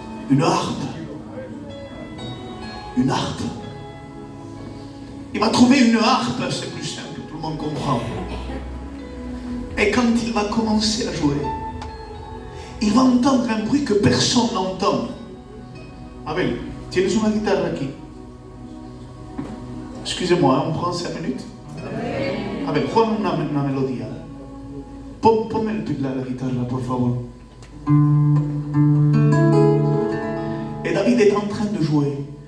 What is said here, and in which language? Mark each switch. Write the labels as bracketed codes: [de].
[fr] Une harpe. Une harpe. Il va trouver une harpe, c'est plus simple, tout le monde comprend. Et quand il va commencer à jouer, il va entendre un bruit que personne n'entend. [es] Abel, tienes una guitarra aquí. [fr] Excusez-moi, on prend 5 minutes. Abel, [es] juega una melodía. Ponme la guitarra, por favor. [fr] Et David est en train de jouer.